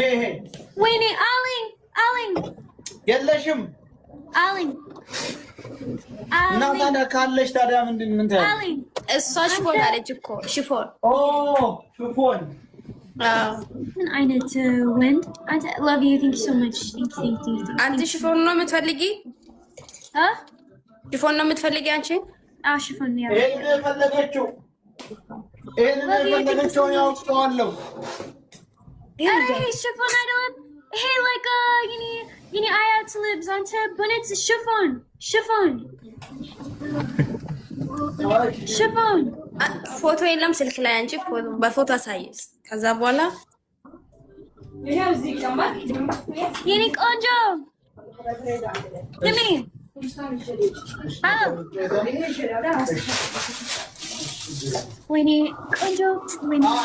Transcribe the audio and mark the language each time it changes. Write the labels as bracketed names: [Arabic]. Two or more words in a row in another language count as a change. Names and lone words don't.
[Amharic] ወይኔ አለኝ የለሽም አለኝ እና ታዲያ ካለሽ ታዲያ ምን ታዲያ አለኝ እሷ ሽፎን አለች እኮ ሽፎን ሽፎን ምን አይነት ወንድ አንተ [English] love you thank you so much thank you [Amharic] አንተ ሽፎን ነው የምትፈልጊ ሽፎን ነው የምትፈልጊ አንቺ ሽፎን ነው ይሄን የፈለገችው ያውቀዋለሁ ይሄ ሽፎን አይደለም ይሄ [English] like you know [Amharic] አያት ልብስ አንተ በነት ሽፎን ፎቶ የለም ስልክ ላይ አንቺ በፎቶ አሳይስ ከዛ በኋላ ይሄው እዚህ ቀማት የኔ ቆንጆ ለሚ ወይኔ ቆንጆ ወይኔ